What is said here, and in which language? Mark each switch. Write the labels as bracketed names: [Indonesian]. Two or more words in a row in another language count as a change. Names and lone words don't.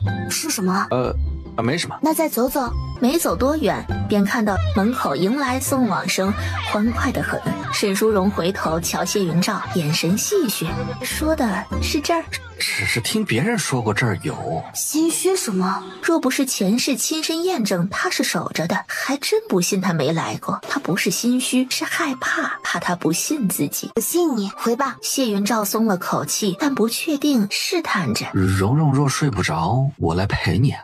[Chinese] 是什麼？沒什麼。那再走走。沒走多遠，便看到門口迎來送往聲，歡快得很。沈淑榮回頭瞧謝雲照，眼神戲謔，說的是這兒。只是聽別人說過這兒有。心虛什麼？若不是前世親身驗證他是守着的，還真不信他沒來過。他不是心虛，是害怕，怕他不信自己。我信你，回吧。謝雲照鬆了口氣，但不確定，試探着。蓉蓉若睡不着，我來陪你。